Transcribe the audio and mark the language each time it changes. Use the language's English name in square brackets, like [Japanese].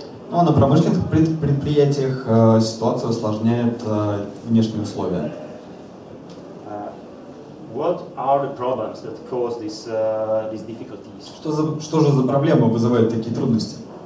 [Russian] Но на промышленных предприятиях ситуацию усложняют внешние условия. [English] What are the problems that cause these difficulties? [Russian] Что же за проблемы вызывают такие трудности?